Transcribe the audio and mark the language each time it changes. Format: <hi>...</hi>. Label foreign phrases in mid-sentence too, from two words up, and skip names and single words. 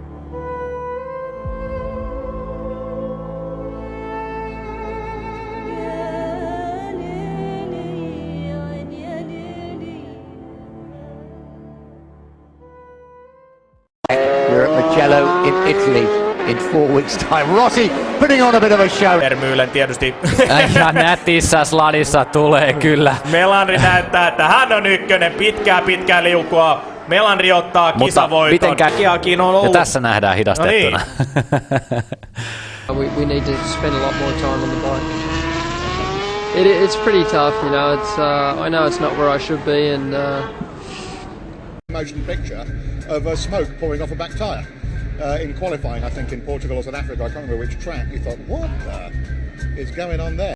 <en>We're at Mugello in Italy in 4 weeks' time. Rossi putting on a bit of a show.</en> <fi>Vermeulen tietysti. Ja nätissä sladissa tulee kyllä. Melandri näyttää, että hän on ykkönen. Pitkää liukua. Melandri ottaa kisavoiton. Mitenkään on ollut. Ja tässä nähdään hidastettuna. No niin.</fi> <en>we need to spend a lot more time on the bike. It's pretty tough, you know. I know it's not where I should be, and motion picture of smoke pouring off a back tyre in qualifying, I think in Portugal or South Africa. I can't remember which track. You thought, what is going on there?</en>